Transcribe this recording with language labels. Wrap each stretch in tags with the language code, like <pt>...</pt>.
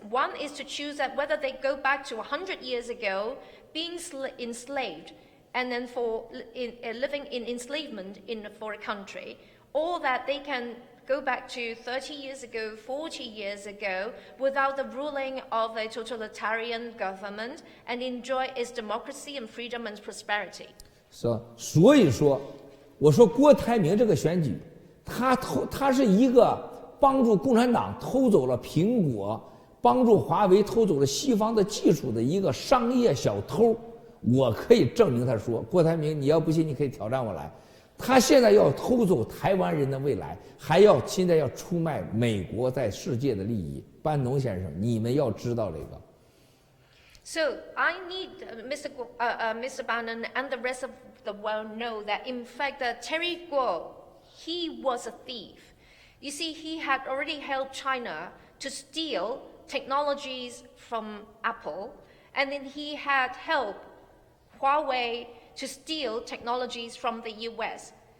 <en>One is to choose that whether they go back to 100 years ago, being enslaved, and then living in enslavement for a country, or that they can go back to 30 years ago, 40 years ago, without the ruling of a totalitarian government, and enjoy its democracy and freedom and prosperity.</en> <zh>所以说，我说郭台铭这个选举，他是一个帮助共产党偷走了苹果，帮助华为偷走了西方的技术的一个商业小偷。我可以证明他说，郭台铭，你要不信，你可以挑战我来。他现在要偷走台湾人的未来，现在要出卖美国在世界的利益。班农先生，你们要知道这个。</zh> <en>So I need Mr. Bannon and the rest of the world know that in fact Terry Guo, he was a thief. You see, he had already helped China to steal technologies from Apple, and then he had helped Huawei to steal technologies from the US.</en>